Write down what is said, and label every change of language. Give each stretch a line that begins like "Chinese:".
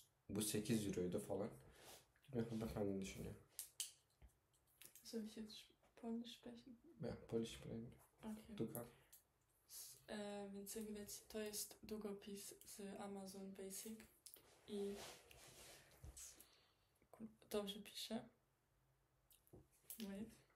Turkish: Bu 8 euroydu falan. Bilmiyorum efendim düşünüyor.
German: Soll ich jetzt Polnisch sprechen? Ben Polish sprechen.
English: Okay.
German: Du kannst.
Polish: Więc jak widać, to jest długopis z Amazon Basic i dobrze pisze.
English: Wait.